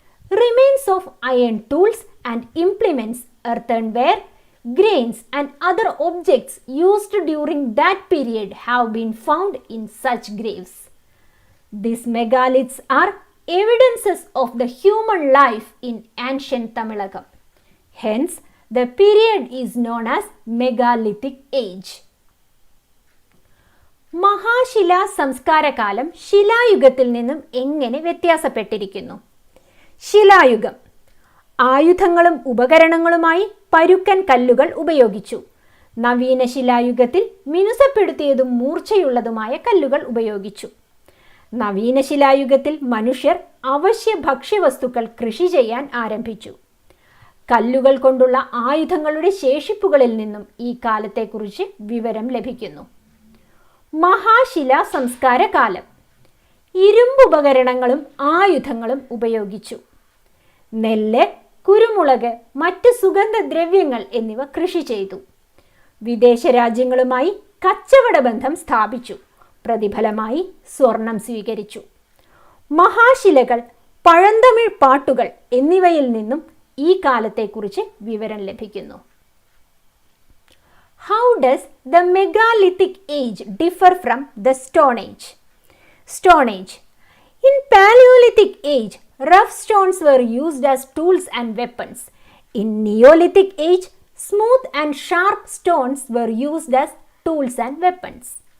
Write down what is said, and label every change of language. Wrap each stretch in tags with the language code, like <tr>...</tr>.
<en>Remains of iron tools and implements, earthenware, grains and other objects used during that period have been found in such graves. These megaliths are evidences of the human life in ancient Tamilakam. Hence, the period is known as Megalithic Age.</en> <ml>മഹാശിലാ സംസ്കാരകാലം ശിലായുഗത്തിൽ നിന്നും എങ്ങനെ വ്യത്യാസപ്പെട്ടിരിക്കുന്നു? ശിലായുഗം ആയുധങ്ങളും ഉപകരണങ്ങളുമായി പരുക്കൻ കല്ലുകൾ ഉപയോഗിച്ചു. നവീന ശിലായുഗത്തിൽ മിനുസപ്പെടുത്തിയതും മൂർച്ചയുള്ളതുമായ കല്ലുകൾ ഉപയോഗിച്ചു. നവീന ശിലായുഗത്തിൽ മനുഷ്യർ അവശ്യ ഭക്ഷ്യവസ്തുക്കൾ കൃഷി ചെയ്യാൻ ആരംഭിച്ചു. കല്ലുകൾ കൊണ്ടുള്ള ആയുധങ്ങളുടെ ശേഷിപ്പുകളിൽ നിന്നും ഈ കാലത്തെക്കുറിച്ച് വിവരം ലഭിക്കുന്നു. മഹാശിലാ സംസ്കാര കാലം ഇരുമ്പുപകരണങ്ങളും ആയുധങ്ങളും ഉപയോഗിച്ചു. നെല്ല്, കുരുമുളക്, മറ്റ് സുഗന്ധദ്രവ്യങ്ങൾ എന്നിവ കൃഷി ചെയ്തു. വിദേശ രാജ്യങ്ങളുമായി കച്ചവട ബന്ധം സ്ഥാപിച്ചു. പ്രതിഫലമായി സ്വർണം സ്വീകരിച്ചു. മഹാശിലകൾ, പഴന്തമിഴ് പാട്ടുകൾ എന്നിവയിൽ നിന്നും ഈ കാലത്തെക്കുറിച്ച് വിവരം ലഭിക്കുന്നു.</ml> <en>How does the megalithic age differ from the Stone Age? Stone Age. In Paleolithic age, rough stones were used as tools and weapons. In Neolithic age, smooth and sharp stones were used as tools and weapons.</en>